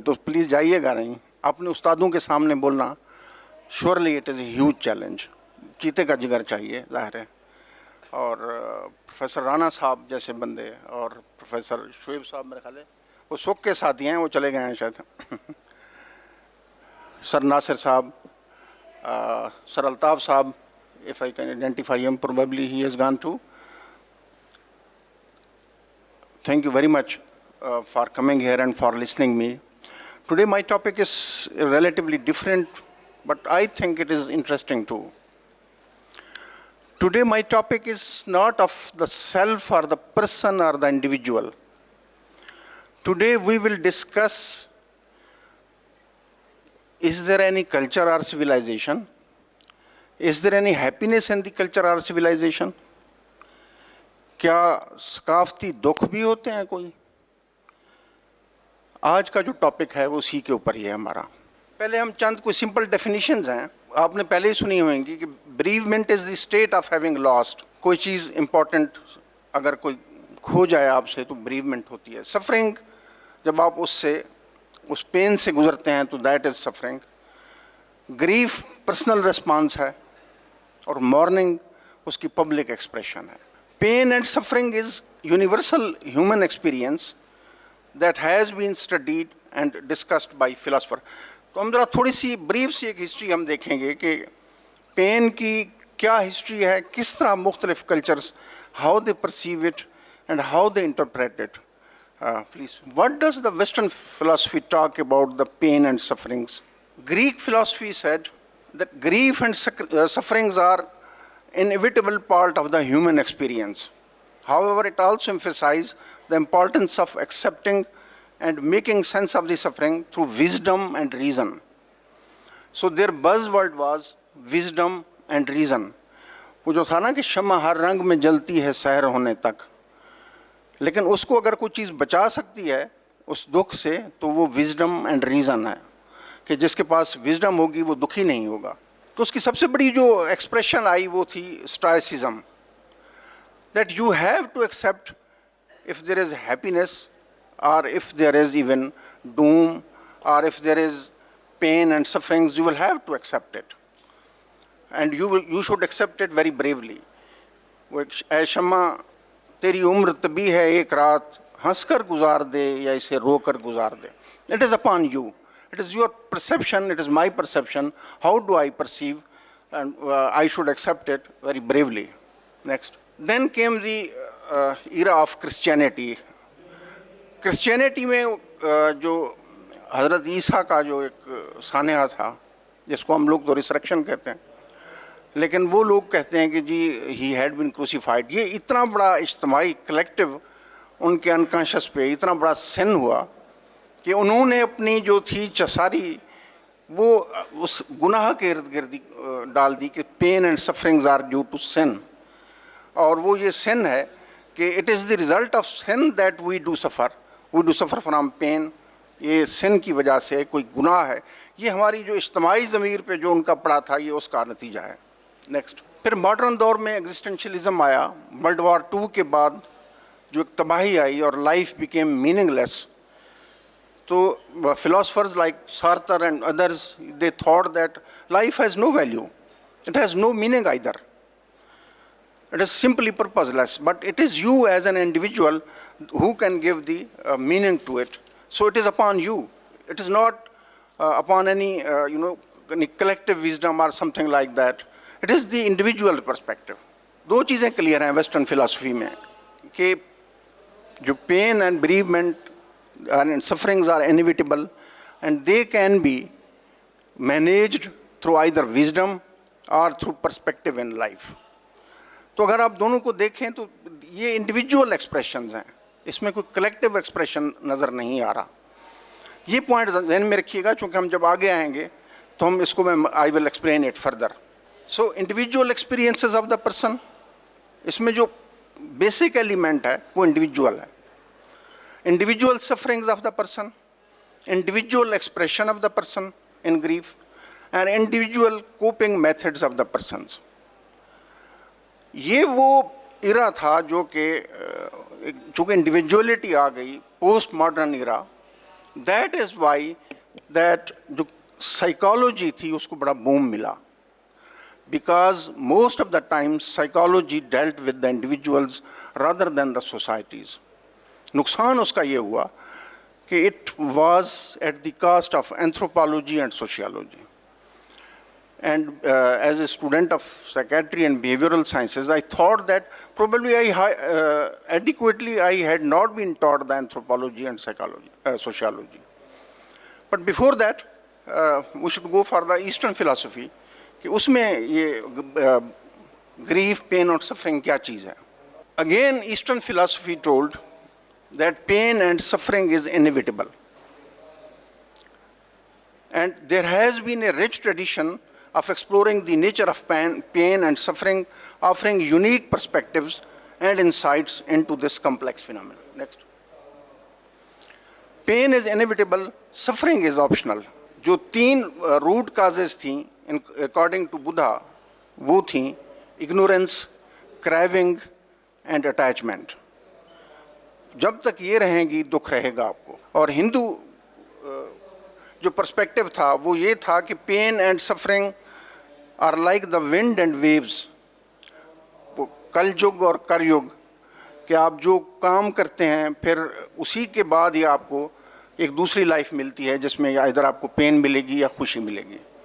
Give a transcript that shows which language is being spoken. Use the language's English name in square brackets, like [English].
[Urdu] تو پلیز جائیے گا نہیں, اپنے استادوں کے سامنے بولنا [English] Surely it is a huge challenge. [Urdu] چیتے کا جگر چاہیے ظاہر ہے. اور پروفیسر رانا صاحب جیسے بندے اور پروفیسر شعیب صاحب میرے خیال ہے وہ سکھ کے ساتھی ہیں, وہ چلے گئے ہیں شاید. [English] Sir Nasir Sahab, sir Altaf Sahab, if I can identify him, probably he has gone too. Thank you very much for coming here and for listening me. Today my topic is relatively different, but I think it is interesting too. Today my topic is not of the self or the person or the individual. Today we will discuss, is there any culture or civilization? Is there any happiness in the culture or civilization? [Urdu] کیا ثقافتی دکھ بھی ہوتے ہیں کوئی؟ آج کا جو ٹاپک ہے وہ اسی کے اوپر ہی ہے ہمارا. پہلے ہم چند کوئی سمپل ڈیفینیشنز ہیں, آپ نے پہلے ہی سنی ہوئیں گی کہ [English] bereavement is the state of having lost. [Urdu] کوئی چیز امپورٹنٹ اگر کوئی کھو جائے آپ سے تو bereavement ہوتی ہے. سفرنگ جب آپ اس پین سے گزرتے ہیں تو [English] That is suffering. [Urdu] Grief personal response ہے اور مورننگ اس کی پبلک ایکسپریشن ہے. [English] Pain and suffering is universal human experience that has been studied and discussed by philosophers. [Urdu] تو ہم ذرا تھوڑی سی بریف سی ایک ہسٹری ہم دیکھیں گے کہ پین کی کیا ہسٹری ہے, کس طرح مختلف cultures [English] how they perceive it and how they interpret it. Please, what does the Western philosophy talk about the pain and sufferings? Greek philosophy said that grief and sufferings are inevitable part of the human experience. However, it also emphasizes the importance of accepting and making sense of the suffering through wisdom and reason. So their buzzword was wisdom and reason. [Urdu] وہ جو تھا نا کہ شمع ہر رنگ میں جلتی ہے سحر ہونے تک, لیکن اس کو اگر کوئی چیز بچا سکتی ہے اس دکھ سے تو وہ [English] wisdom and reason [Urdu] ہے, کہ جس کے پاس wisdom ہوگی وہ دکھی نہیں ہوگا. تو اس کی سب سے بڑی جو ایکسپریشن آئی وہ تھی [English] Stoicism, that you have to accept if there is happiness اور if there is even doom اور if there is pain and sufferings, you will have to accept it and you should accept it very bravely. [Urdu] وہ اے شمع تیری عمر طبی ہے ایک رات, ہنس کر گزار دے یا اسے رو کر گزار دے. [English] It is upon you. It is your perception, it is my perception. How do I perceive? And I should accept it very bravely. Next. Then came the era of Christianity. [Urdu] Christianity میں جو حضرت عیسیٰ کا جو ایک سانحہ تھا, جس کو ہم لوگ تو ریسرکشن کہتے ہیں, لیکن وہ لوگ کہتے ہیں کہ جی [English] he had been crucified. [Urdu] یہ اتنا بڑا اجتماعی کلیکٹیو ان کے انکانشس پہ اتنا بڑا سن ہوا کہ انہوں نے اپنی جو تھی ساری وہ اس گناہ کے ارد گرد ڈال دی کہ [English] Pain and sufferings are due to sin. [Urdu] اور وہ یہ سن ہے کہ [English] It is the result of sin that we do suffer from pain. [Urdu] یہ سن کی وجہ سے کوئی گناہ ہے, یہ ہماری جو اجتماعی ضمیر پہ جو ان کا پڑا تھا یہ اس کا نتیجہ ہے. نیکسٹ. پھر ماڈرن دور میں ایگزسٹینشلزم آیا. ورلڈ وار 2 کے بعد جو ایک تباہی آئی اور لائف بیکیم میننگ لیس. [English] تو philosophers like Sartre and others, they thought that life has no value. It has no meaning either. It is simply purposeless. But it is you as an individual who can give the meaning to it. So it is upon you. It is not upon any, any collective wisdom or something like that. It is the individual perspective. [Urdu] دو چیزیں clear ہیں western philosophy میں کہ جو [English] Pain and bereavement and sufferings are inevitable and they can be managed through either wisdom or through perspective in life. [Urdu] تو اگر آپ دونوں کو دیکھیں تو یہ انڈیویجول ایکسپریشنز ہیں, اس میں کوئی کلیکٹیو ایکسپریشن نظر نہیں آ رہا. یہ پوائنٹ ذہن میں رکھیے گا, چونکہ ہم جب آگے آئیں گے تو ہم اس کو [English] I will explain it further. So individual experiences of the person, [Urdu] اس میں جو بیسک ایلیمنٹ ہے وہ انڈیویجول ہے. [English] individual sufferings of the person, individual expression of the person in grief, and individual coping methods of the persons. [Urdu] یہ وہ ایرا تھا جو کہ چونکہ انڈیویجولیٹی آ گئی post modern era. [English] that is why that [Urdu] جو سائیکالوجی تھی اس کو بڑا بوم ملا, [English] Because most of the time psychology dealt with the individuals rather than the societies. [Urdu] نقصان اس کا یہ ہوا کہ [English] It was at the cost of anthropology and sociology. And as a student of psychiatry and behavioral sciences, I thought that probably adequately I had not been taught the anthropology and psychology, sociology. But before that, we should go for the Eastern philosophy. [Urdu] کہ اس میں یہ grief, pain اور suffering کیا چیز ہے. [English] Again, Eastern philosophy told that pain and suffering is inevitable. And there has been a rich tradition of exploring the nature of pain and suffering, offering unique perspectives and insights into this complex phenomenon. Next. Pain is inevitable, suffering is optional. جو تین root causes تھیں according to Buddha, وہ تھیں ignorance, craving and attachment. [Urdu] جب تک یہ رہیں گی دکھ رہے گا آپ کو. اور ہندو جو پرسپیکٹو تھا وہ یہ تھا کہ [English] Pain and suffering are like the wind and waves. [Urdu] کل یگ اور کر یگ کہ آپ جو کام کرتے ہیں پھر اسی کے بعد ہی آپ کو ایک دوسری لائف ملتی ہے جس میں ادھر آپ کو پین ملے گی یا خوشی ملے گی.